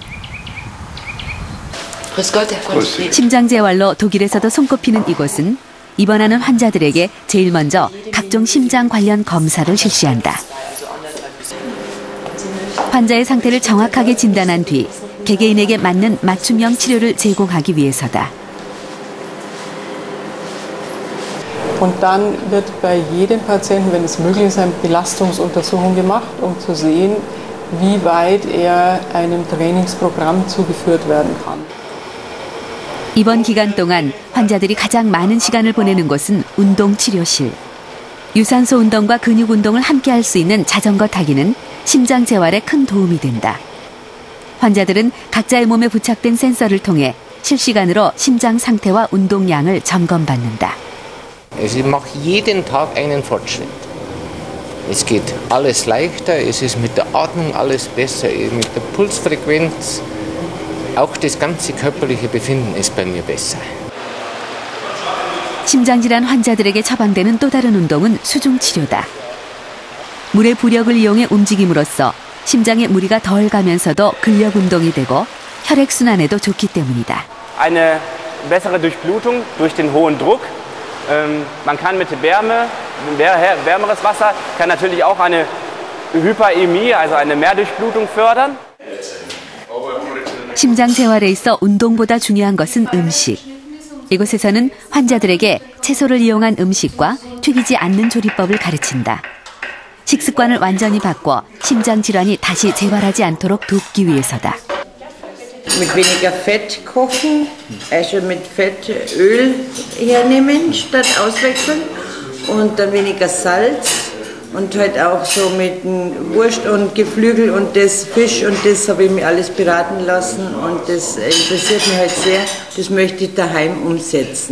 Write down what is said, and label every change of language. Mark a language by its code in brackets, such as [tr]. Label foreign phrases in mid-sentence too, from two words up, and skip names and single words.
[ko] 심장 재활로 독일에서도 손꼽히는 이곳은 입원하는 환자들에게 제일 먼저 각종 심장 관련 검사를 실시한다. 환자의 상태를 정확하게 진단한 뒤 개개인에게 맞는 맞춤형 치료를 제공하기 위해서다. [de] Und dann wird bei jedem Patienten, wenn es möglich ist, eine Belastungsuntersuchung gemacht, um zu sehen, wie weit er einem Trainingsprogramm zugeführt werden kann. [ko] 이번 기간 동안 환자들이 가장 많은 시간을 보내는 곳은 운동치료실. 유산소 운동과 근육 운동을 함께 할 수 있는 자전거 타기는 심장 재활에 큰 도움이 된다. 환자들은 각자의 몸에 부착된 센서를 통해 실시간으로 심장 상태와 운동량을 점검받는다. [de] Ich mache jeden Tag einen Fortschritt. Es geht alles leichter, es ist mit der Atmung alles besser, mit der Pulsfrequenz, auch das ganze körperliche Befinden ist bei mir besser. [ko] 심장질환 환자들에게 처방되는 또 다른 운동은 수중치료다. 물의 부력을 이용해 움직임으로써 심장에 무리가 덜 가면서도 근력 운동이 되고 혈액순환에도 좋기 때문이다. [de] Eine bessere Durchblutung durch den hohen Druck. Man kann mit Wärme, wärmeres Wasser kann natürlich auch eine Hyperämie, also eine Mehrdurchblutung fördern. [ko] 심장 재활에 있어 운동보다 중요한 것은 음식. 이곳에서는 환자들에게 채소를 이용한 음식과 튀기지 않는 조리법을 가르친다. 식습관을 완전히 바꿔 심장 질환이 다시 재발하지 않도록 돕기 위해서다. [de] Mit weniger Fett kochen, also mit Fett Öl hernehmen statt auswechseln und dann weniger Salz und halt auch so mit Wurst und Geflügel und das Fisch und das habe ich mir alles beraten lassen und das interessiert mich halt sehr, das möchte ich daheim umsetzen.